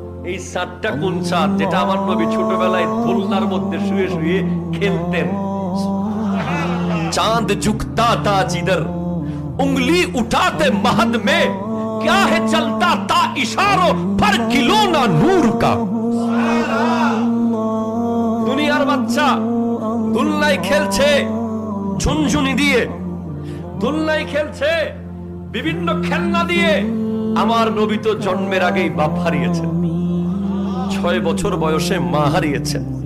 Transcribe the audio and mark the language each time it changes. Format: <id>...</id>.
<bn>এই চাঁদটা কোন চাঁদ? যেটা আমার নবী ছোটবেলায় দোলনার মধ্যে শুয়ে শুয়ে খেলতেন।</bn> <hi>चांद झुकता था जिधर उंगली उठाते महद में क्या है चलता था इशारों पर खिलौना नूर का।</hi> <bn>দুনিয়ার বাচ্চা দুলনায় খেলছে, ঝুনঝুনি দিয়ে দুলনায় খেলছে, বিভিন্ন খেলনা দিয়ে। আমার নবী তো জন্মের আগেই বাপ হারিয়েছেন, 6 বছর বয়সে মা হারিয়েছেন।</bn>